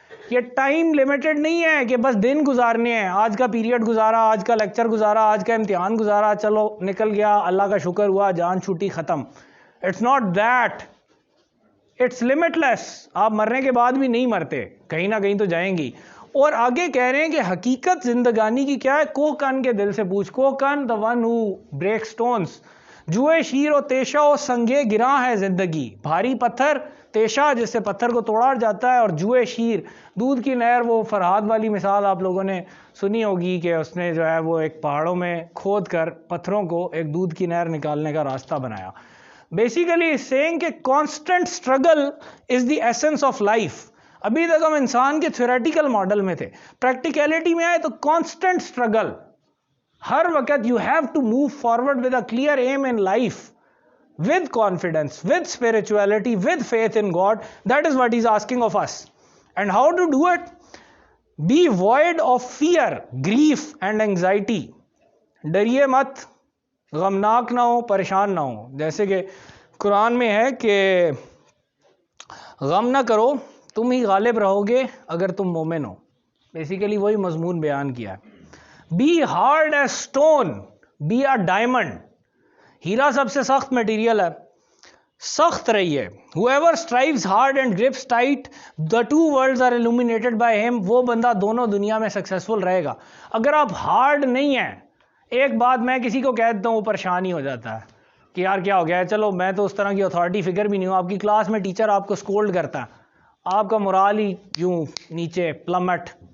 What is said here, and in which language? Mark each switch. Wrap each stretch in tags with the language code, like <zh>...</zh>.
<ur>یہ time limited نہیں ہے کہ بس دن گزارنے ہیں, آج کا پیریڈ گزارا, آج کا لیکچر گزارا, آج کا امتحان گزارا, چلو نکل گیا, اللہ کا شکر ہوا, جان چھوٹی, ختم.</ur> <en>It's not that, it's limit less.</en> <ur>آپ مرنے کے بعد بھی نہیں مرتے, کہیں نہ کہیں تو جائیں گی. اور آگے کہہ رہے ہیں کہ حقیقت زندگانی کی کیا ہے, کوہ کن کے دل سے پوچھ. کوہ کن</ur> <en>the one who breaks stones.</en> <ur>جوئے شیر و تیشہ و سنگے گراں ہے زندگی. بھاری پتھر, تیشہ جس سے پتھر کو توڑا جاتا ہے, اور جوئے شیر دودھ کی نہر. وہ فرہاد والی مثال آپ لوگوں نے سنی ہوگی کہ اس نے جو ہے وہ ایک پہاڑوں میں کھود کر پتھروں کو ایک دودھ کی نہر نکالنے کا راستہ بنایا.</ur> <en>Basically saying کہ constant struggle is the essence of life.</en> <ur>ابھی تک ہم انسان کے تھیوریٹیکل ماڈل میں تھے, پریکٹیکلٹی میں آئے تو کانسٹنٹ اسٹرگل. ہر وقت</ur> <en>You have to move forward with a clear aim in life, with confidence, with spirituality, with faith in God. That is what he's asking of us. And how to do it? Be void of fear, grief and anxiety.</en> <ur>ڈریے مت, غمناک نہ ہو, پریشان نہ ہو. جیسے کہ قرآن میں ہے کہ غم نہ کرو, تم ہی غالب رہو گے اگر تم مومن ہو. بیسیکلی وہی مضمون بیان کیا ہے.</ur> <en>Be hard as stone, be a diamond.</en> <ur>ہیرا سب سے سخت میٹیریل ہے, سخت رہیے.</ur> <en>whoever strives hard and grips tight, the two worlds are illuminated by him.</en> <ur>وہ بندہ دونوں دنیا میں سکسیسفل رہے گا. اگر آپ ہارڈ نہیں ہیں, ایک بات میں کسی کو کہہ دیتا ہوں وہ پریشان ہی ہو جاتا ہے کہ یار کیا ہو گیا ہے. چلو میں تو اس طرح کی اتھارٹی فگر بھی نہیں ہوں. آپ کی کلاس میں ٹیچر آپ کو سکولڈ کرتا ہے, آپ کا مرال ہی یوں نیچے پلمٹ.</ur>